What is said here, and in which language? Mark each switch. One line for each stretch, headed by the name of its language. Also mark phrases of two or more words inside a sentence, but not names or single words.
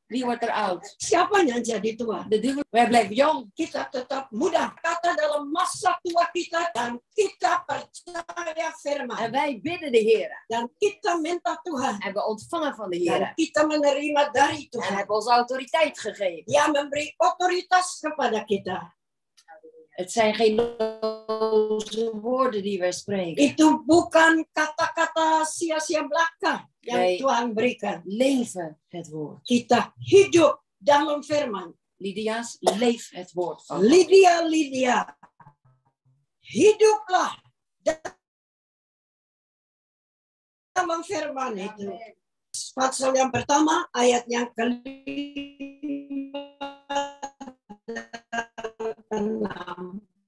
Dutch: Wie wordt er oud?
Indonesian: Siapa yang jadi tua?
Dutch: De duivel. Wij blijven jong.
Indonesian: Kita tetap muda. Kata dalam masa tua kita dan kita percaya firman.
Dutch: En wij bidden de Heer.
Indonesian: Dan kita minta Tuhan.
Dutch: En we ontvangen van de
Indonesian: Dan
Dutch: Heer.
Indonesian: kita menerima dari
Dutch: En
Indonesian: Tuhan.
Dutch: hebben ons autoriteit gegeven.
Indonesian: Yang memberi otoritas kepada kita.
Dutch: Het zijn geen loze woorden die wij spreken.
Indonesian: Itu bukan kata-kata sia-sia belaka yang
Dutch: Nee.
Indonesian: Tuhan berikan.
Dutch: Leven het woord.
Indonesian: Kita hidup dalam firman.
Dutch: Lydia's, leef het woord van God.
Indonesian: Lydia, hiduplah dalam firman itu. Pasal yang pertama, ayat yang ke-6.